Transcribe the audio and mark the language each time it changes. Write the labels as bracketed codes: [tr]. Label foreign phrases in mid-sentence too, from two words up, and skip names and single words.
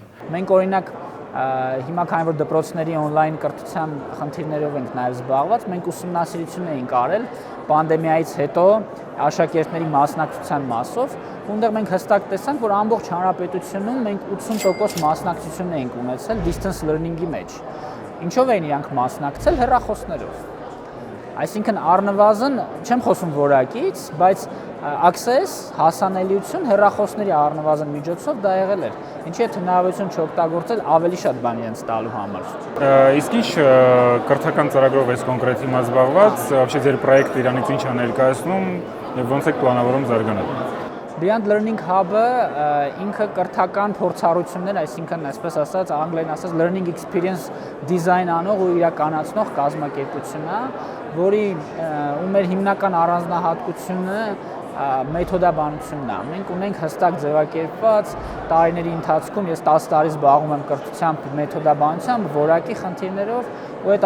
[hy] Մենք օրինակ հիմա քանի որ դպրոցների on-line կրթության խնդիրներով ենք նաև զբաղված, մենք ուսումնասիրություն էինք արել պանդեմիայից հետո աշակերտների մասնակցության մասով, որտեղ մենք հստակ տեսանք, որ ամբողջ հանրապետությունում մենք 80% մասնակցություն էինք ունեցել [en] distance learning- [hy] ի մեջ։ Ինչով էին իրանք մասնակցել հեռախոսներով։ Այսինքն առնվազն, չեմ խոսում որակից, բայց access, հասանելիություն հեռախոսների առնվազն միջոցով դա եղել էր։ Ինչի՞ այդ հնարավորություն չօգտագործել ավելի շատ բան իրենց տալու համար։ Իսկ ինչ կրթական ծրագրով ես կոնկրետ հիմա զբաղված, вообще ձեր պրոյեկտը իրանից ինչ է ներկայացնում եւ ոնց եք պլանավորում զարգանալ։ Beyond Learning Hub-ը ինքը կրթական փորձառություններ, այսինքն այսպես ասած, անգլերեն ասած [en] learning experience design [hy] անող ու իրականացնող կազմակերպություն է, որի ու մեր հիմնական առանձնահատկությունը մեթոդաբանությունն է։ Մենք ունենք հստակ ձևակերպված տարիների ընթացքում, ես 10 տարի զբաղվում եմ կրթությամբ, մեթոդաբանությամբ, որակի խնդիրներով, ու այդ